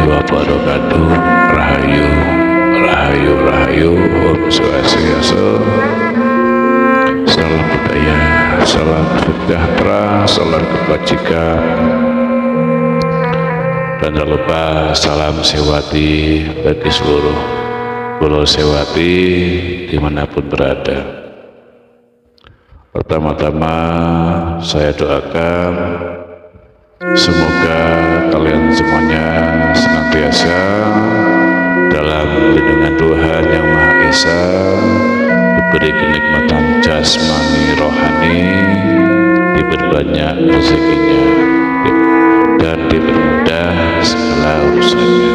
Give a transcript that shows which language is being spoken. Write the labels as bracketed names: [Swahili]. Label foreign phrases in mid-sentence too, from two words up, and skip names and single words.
[Indonesian] wabarakatuh. Rahayu, rahayu, rahayu. Om Swastiastu. Salam budaya, salam sejahtera, salam kebajikan, dan jangan lupa salam sewati bagi seluruh pulau sewati dimanapun berada. Pertama-tama saya doakan semoga kalian semuanya senantiasa dalam lindungan Tuhan Yang Maha Esa, diberi kenikmatan jasmani rohani, diberi banyak rezekinya, dan dipermudah segala urusannya.